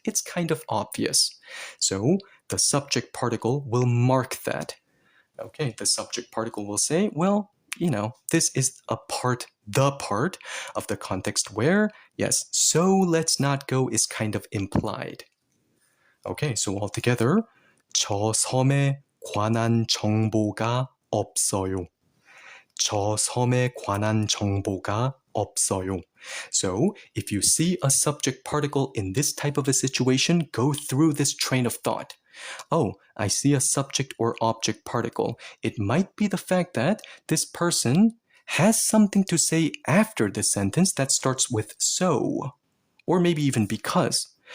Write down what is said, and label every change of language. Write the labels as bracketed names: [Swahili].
[English] It's kind of obvious. So the subject particle will mark that. Okay, the subject particle will say, well, this is a part the part of the context where, yes, so let's not go is kind of implied. Okay, so altogether, [Korean] 저 섬에 관한 정보가 없어요. 저 섬에 관한 정보가 없어요. [English] So, if you see a subject particle in this type of a situation, go through this train of thought. Oh, I see a subject or object particle. It might be the fact that this person has something to say after the sentence that starts with so, or maybe even because.